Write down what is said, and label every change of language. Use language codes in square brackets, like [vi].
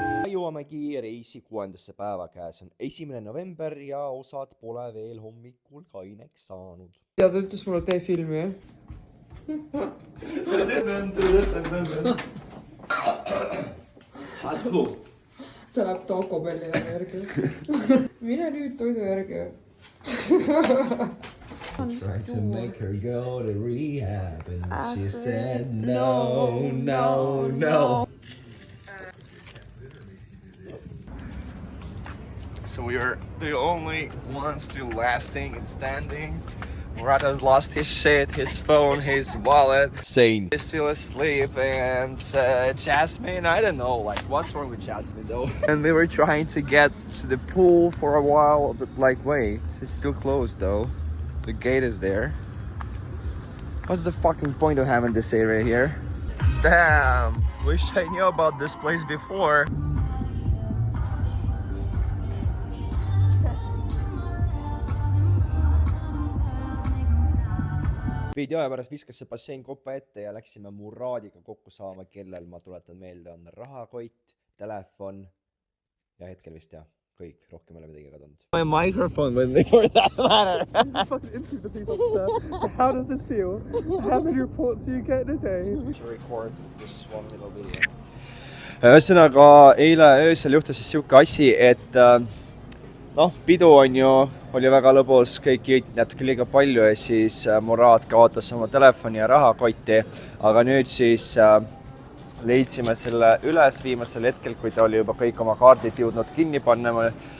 [et] Jõuamegi reisi 6. päeva käes on 1. november ja osad pole veel hommikul kaineks saanud. ja ta ütles mulle, tee filmi, jah? ta läheb Taco Belli järgi. Mine nüüd toidu järgi. [en] Tried to make her go to rehab and she said no, no, no. So we are the only ones still lasting and standing. Murad has lost his shit, his phone, his wallet. Sane. He's still asleep, and Jasmine, I don't know, like, what's wrong with Jasmine though? And we were trying to get to the pool for a while, but like, wait, it's still closed though. The gate is there. What's the fucking point of having this area here? Damn, wish I knew about this place before. [et] Veidi aja pärast viskas see bassein kopa ette ja läksime Muradiga kokku saama, kellel, ma tuletan meelde, on rahakott, telefon ja hetkel vist jah, kõik, rohkem ei ole midagi kadunud. [en] My microphone with me for that matter. This is fucking interview the police officer. So how does this feel? How many reports do you get in a day? To record this one little video. [et] Ühesõnaga, eile öösel juhtus siis siuke asi, et pidu oli väga lõbus, kõik jõid natuke liiga palju ja siis Murad kaotas oma telefoni ja rahakotti, aga nüüd siis leidsime selle üles viimasel hetkel, kui ta oli juba kõik oma kaardid jõudnud kinni panna.